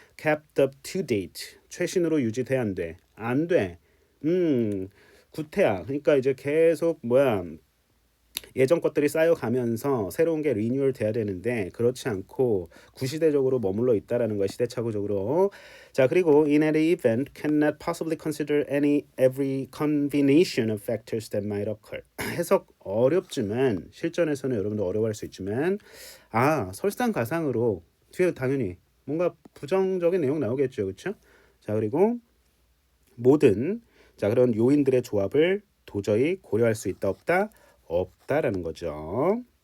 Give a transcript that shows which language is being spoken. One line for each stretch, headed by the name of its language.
English: kept up to date
Korean: 최신으로 유지돼야 안 돼. 구태야. 그러니까 이제 계속 예전 것들이 쌓여가면서 새로운 게 리뉴얼 돼야 되는데 그렇지 않고 구시대적으로 머물러 있다라는 거야. 시대착오적으로. 자, 그리고
English: in any event cannot possibly consider every combination of factors that might occur.
Korean: 해석 어렵지만 실전에서는 여러분도 어려워할 수 있지만 설상가상으로 뒤에 당연히 뭔가 부정적인 내용 나오겠죠. 그렇죠? 자, 그리고 모든 그런 요인들의 조합을 도저히 고려할 수 있다 없다라는 거죠.